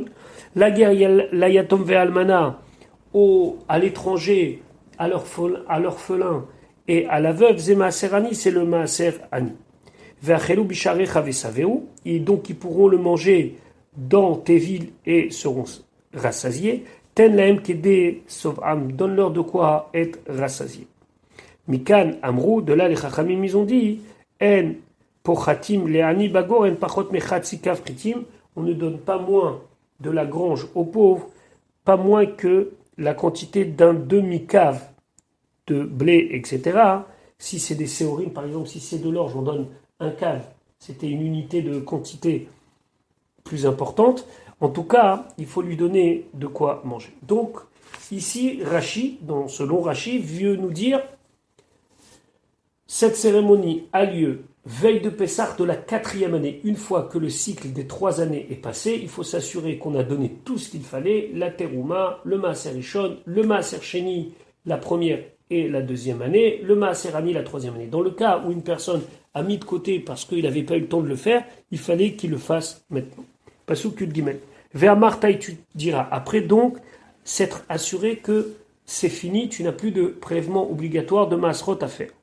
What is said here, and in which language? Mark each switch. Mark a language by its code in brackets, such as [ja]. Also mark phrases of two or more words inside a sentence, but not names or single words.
[fr] La guerre, la [he] יתום ואלמנה, [fr] à l'étranger, à l'orphelin et à la veuve, c'est [he] מעשר עני, [fr] c'est le [he] מעשר עני. ואכלו בשעריך ושבעו, [fr] et donc ils pourront le manger dans tes villes et seront rassasiés. [he] תן להם כדי שבעם, [fr] donne-leur de quoi être rassasiés. [he] מכאן אמרו, [fr] de là les chachamim ils ont dit, [he] אין פוחתין לעני בגורן פחות מחצי קב חטים, [fr] on ne donne pas moins de la grange aux pauvres, pas moins que la quantité d'un demi-cave de blé, etc. Si c'est des séorim, par exemple, si c'est de l'orge, on donne un cave, c'était une unité de quantité plus importante. En tout cas, il faut lui donner de quoi manger. Donc, ici, Rashi, selon Rashi, veut nous dire, cette cérémonie a lieu veille de Pessah de la quatrième année. Une fois que le cycle des 3 années est passé, il faut s'assurer qu'on a donné tout ce qu'il fallait, la terouma, le [he] מעשר ראשון, [fr] le [he] מעשר שני, [fr] la première et la deuxième année, le [he] מעשר עני, [fr] la troisième année. Dans le cas où une personne a mis de côté parce qu'il n'avait pas eu le temps de le faire, il fallait qu'il le fasse maintenant. [he] פסוק יוד גימל. [fr] Vers Martaï, tu diras. Après donc, s'être assuré que c'est fini, tu n'as plus de prélèvement obligatoire de Maasrot à faire.